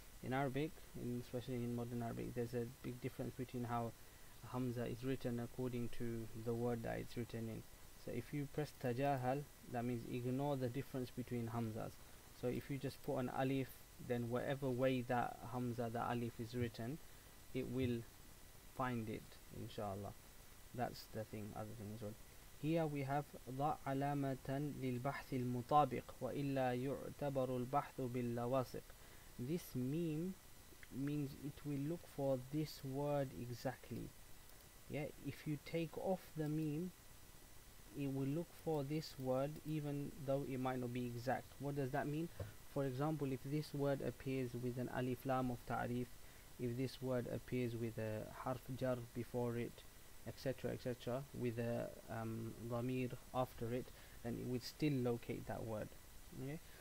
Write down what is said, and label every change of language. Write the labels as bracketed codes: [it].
[en] In Arabic, especially in modern Arabic, there's a big difference between how Hamza is written according to the word that it's written in. So if you press tajahal, that means ignore the difference between Hamzas. So if you just put an alif, then whatever way that Hamza, the alif is written, it will find it, inshallah. That's the thing, other thing as well. Here we have [ar] ضع علامة للبحث المطابق وإلا يعتبر البحث باللواصق. [en] This meme means it will look for this word exactly. Yeah, if you take off the meme, it will look for this word even though it might not be exact. What does that mean? For example, if this word appears with an alif lam of ta'rif, if this word appears with a harf jar before it, etc, etc, with a dhamir after it, then it would still locate that word. Okay?